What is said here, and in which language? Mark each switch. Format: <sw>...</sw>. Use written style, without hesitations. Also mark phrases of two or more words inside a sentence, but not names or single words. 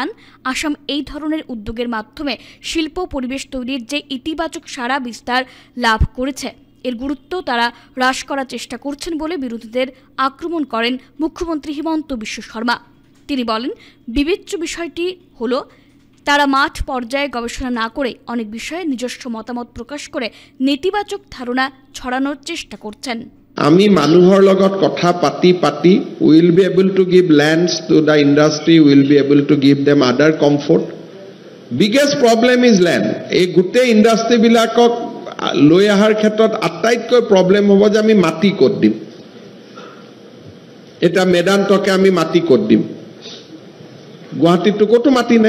<bn>আসাম এই ধরনের উদ্যোগের মাধ্যমে শিল্প পরিবেশ তৈরির যে ইতিবাচক সাড়া বিস্তার লাভ করেছে, এর গুরুত্ব তারা হ্রাস করার চেষ্টা করছেন বলে বিরোধীদের আক্রমণ করেন মুখ্যমন্ত্রী হিমন্ত বিশ্ব শর্মা। তিনি বলেন, বিবেচ্য বিষয়টি হলো তারা মাঠ পর্যায়ে গবেষণা না করে অনেক বিষয়ে নিজস্ব মতামত প্রকাশ করে নেতিবাচক ধারণা ছড়ানোর চেষ্টা করছেন।</bn> <as>আমি মানুহৰ লগত কথা পাতি</as> <en>will be able to give lands to the industry, will be able to give them other comfort. biggest problem is land.</en> <as>এই গোটেই ইণ্ডাষ্ট্ৰীবিলাকক লৈ অহাৰ ক্ষেত্ৰত আটাইতকৈ প্ৰব্লেম হ'ব যে আমি মাটি ক'ত দিম। এটা মেদান্তকে আমি মাটি ক'ত দিম? গুৱাহাটীততো ক'তো মাটি নাই।</as>